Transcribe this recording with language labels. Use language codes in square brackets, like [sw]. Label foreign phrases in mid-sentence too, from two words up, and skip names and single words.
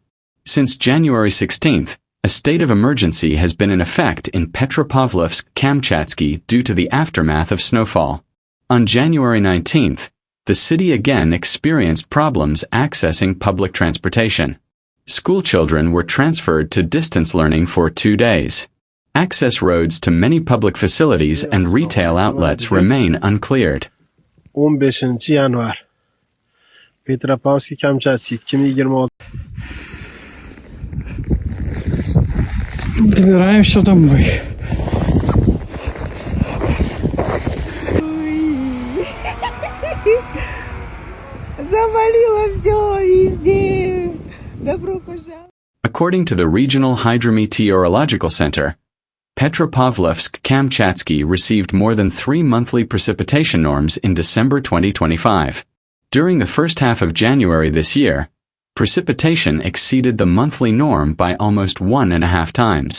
[en] Since January 16th, a state of emergency has been in effect in Petropavlovsk-Kamchatsky due to the aftermath of snowfall. On January 19th, the city again experienced problems accessing public transportation. Schoolchildren were transferred to distance learning for 2 days. Access roads to many public facilities and retail outlets remain uncleared. [ru] 15 yanvar. Petropavlovsk-Kamchatsky 2026. Добираемся домой. Завалило все везде. Добро пожаловать. [en] According to the Regional Hydrometeorological Center, Petropavlovsk-Kamchatsky received more than 3 monthly precipitation norms in December 2025. During the first half of January this year, precipitation exceeded the monthly norm by almost 1.5 times.